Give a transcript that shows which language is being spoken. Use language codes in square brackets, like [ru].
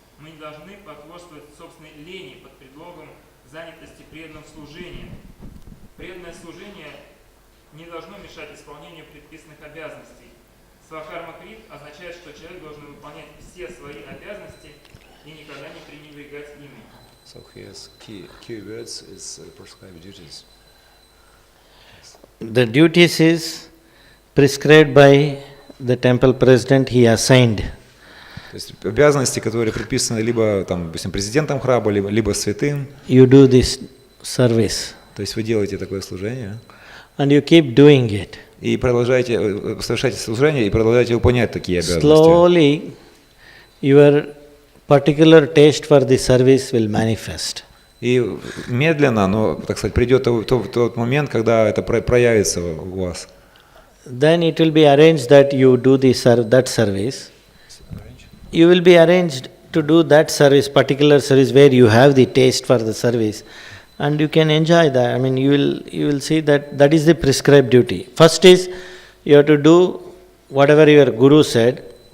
[ru] Мы не должны потворствовать собственной лени под предлогом занятости преданным служением. Преданное служение не должно мешать исполнению предписанных обязанностей. Свакарма-крит означает, что человек должен выполнять все свои обязанности и никогда не пренебрегать ими. [en] So he has key words is prescribed duties. The duties is prescribed by the temple president, he assigned. [ru] То есть обязанности, которые предписаны либо там, допустим, президентом храма, либо святым. [en] You do this service. [ru] То есть вы делаете такое служение. [en] And you keep doing it. [ru] И продолжаете, совершаете служение и продолжаете выполнять такие обязанности. [en] Slowly, your particular taste for the service will manifest. [ru] И медленно, но, так сказать, придет тот момент, когда это проявится у вас. [en] Then it will be arranged that you do that service. You will be arranged to do that service, particular service where you have the taste for the service, and you can enjoy that. I mean, you will see that is the prescribed duty. First is you have to do whatever your guru said.